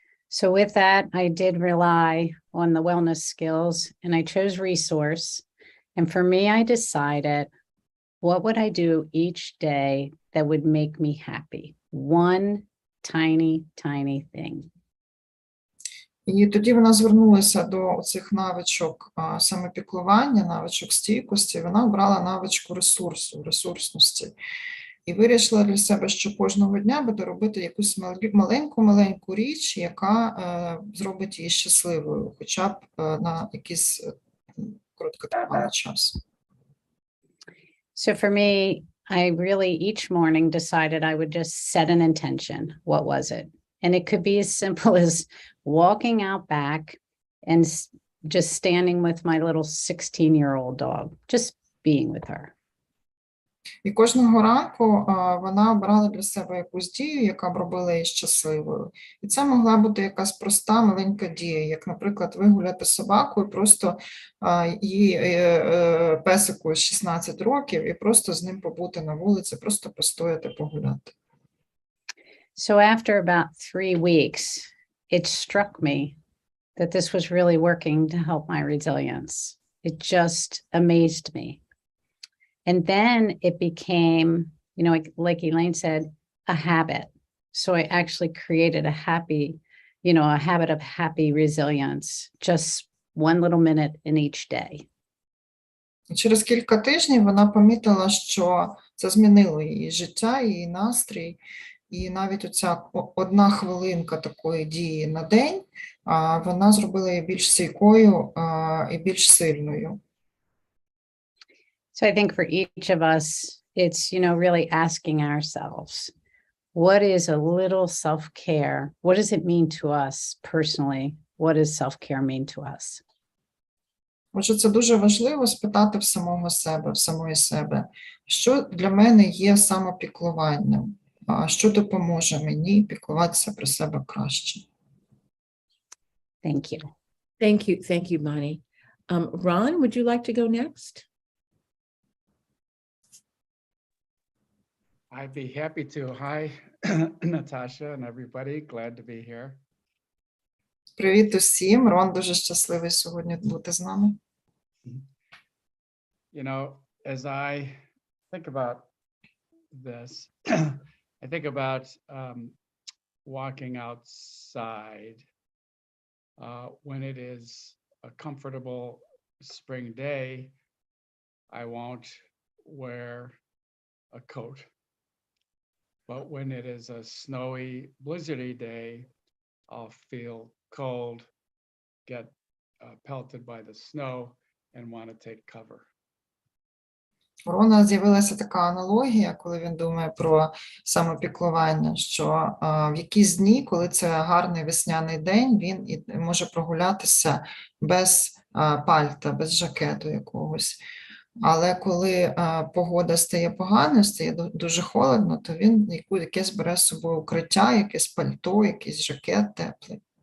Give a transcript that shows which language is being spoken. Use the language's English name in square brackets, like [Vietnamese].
[English] So with that, I did rely on the wellness skills, and I chose resource. And for me, I decided, what would I do each day that would make me happy? One tiny thing. [Ukrainian] І тоді вона звернулася до цих навичок самопіклування, навичок стійкості. Вона обрала навичку ресурсності. І вирішила для себе, що кожного дня буде робити якусь маленьку річ, яка зробить її щасливою, хоча б на якийсь короткотривалий час. [English] So for me, I really each morning decided I would just set an intention. What was it? And it could be as simple as walking out back and just standing with my little 16-year-old dog, just being with her. [Ukrainian] І кожного ранку вона обирала для себе якусь дію, яка б робила її щасливою. І це могла бути якась проста маленька дія, як, наприклад, вигуляти собаку і просто її песику 16 років, і просто з ним побути на вулиці, просто постояти, погуляти. [English] So after about 3 weeks, it struck me that this was really working to help my resilience. It just amazed me. And then it became, you know, like Elaine said, a habit. So I actually created a habit of happy resilience, just one little minute in each day. [Ukrainian] Через кілька тижнів вона помітила, що це змінило її життя, її настрій. І навіть оця 1 хвилинка такої дії на день, вона зробила її більш стійкою і більш сильною. [English] So I think for each of us, it's, really asking ourselves, what is a little self-care? What does it mean to us personally? What does self-care mean to us? [Ukrainian] Отже, це дуже важливо спитати в самого себе, в самої себе, що для мене є самопіклуванням, що допоможе мені піклуватися про себе краще. [English] Thank you. Thank you, Bonnie. Ron, would you like to go next? I'd be happy to. Hi, Natasha and everybody. Glad to be here. [Ukrainian] Привіт усім. Рон дуже щасливий сьогодні бути з нами. [English] You know, as I think about this, I think about walking outside when it is a comfortable spring day. I won't wear a coat. But when it is a snowy, blizzardy day, I'll feel cold, get pelted by the snow, and want to take cover. [Ukrainian] У Рона з'явилася така аналогія, коли він думає про самопіклування, що в якісь дні, коли це гарний весняний день, він може прогулятися без пальта, без жакету якогось. Але коли погода стає поганою, стає дуже холодно, то він якесь бере з собою укриття, якесь пальто, якийсь жакет теплий.